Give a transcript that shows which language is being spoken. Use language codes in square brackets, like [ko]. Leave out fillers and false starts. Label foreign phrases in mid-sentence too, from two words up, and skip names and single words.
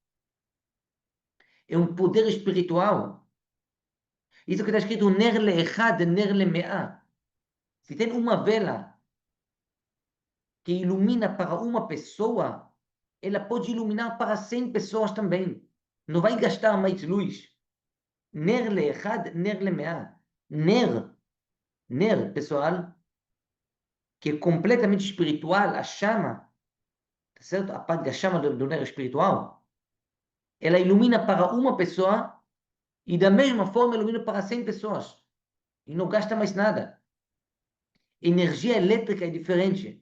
[pt] É um poder espiritual. Isso que está escrito, [he] נר לאחד, נר למאה. [pt] Se tem uma vela que ilumina para uma pessoa, ela pode iluminar para 100 pessoas também. Não vai gastar mais luz. [he] נר לאחד, נר למאה. [pt] Ner, pessoal, que é completamente espiritual, a chama, tá certo? A parte da chama do ner espiritual, ela ilumina para uma pessoa e da mesma forma ilumina para 100 pessoas. E não gasta mais nada. Energia elétrica é diferente.